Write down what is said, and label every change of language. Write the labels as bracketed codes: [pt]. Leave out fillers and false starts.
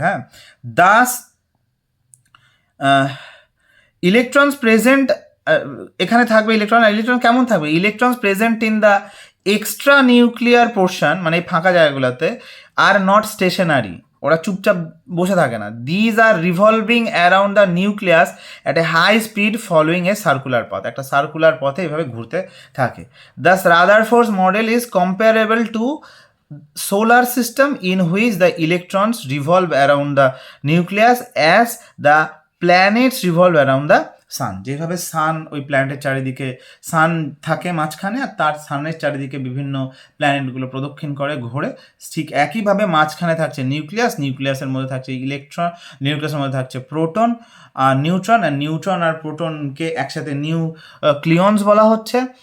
[en] হ্যাঁ, thus electrons present, [bn] এখানে থাকবে ইলেকট্রন কেমন থাকবে, [en] electrons present in the extra nuclear portion, [bn] মানে এই ফাঁকা জায়গাগুলোতে, [en] are not stationary, [bn] ওরা চুপচাপ বসে থাকে না। [en] these are revolving around the nucleus at a high speed following a circular path, [bn] একটা সার্কুলার পথে এভাবে ঘুরতে থাকে। [en] Thus Rutherford's model is comparable to solar system in which the electrons revolve around the nucleus as the planets revolve around the sun। [bn] যেভাবে সান ওই প্ল্যানেটের চারিদিকে, সান থাকে মাঝখানে আর তার সানের চারিদিকে বিভিন্ন প্ল্যানেটগুলো প্রদক্ষিণ করে ঘোরে, ঠিক একইভাবে মাঝখানে থাকছে নিউক্লিয়াস, নিউক্লিয়াসের মধ্যে থাকছে ইলেকট্রন, নিউক্লিয়াসের মধ্যে থাকছে প্রোটন আর নিউট্রন, আর নিউট্রন আর প্রোটনকে একসাথে নিউক্লিয়নস বলা হচ্ছে।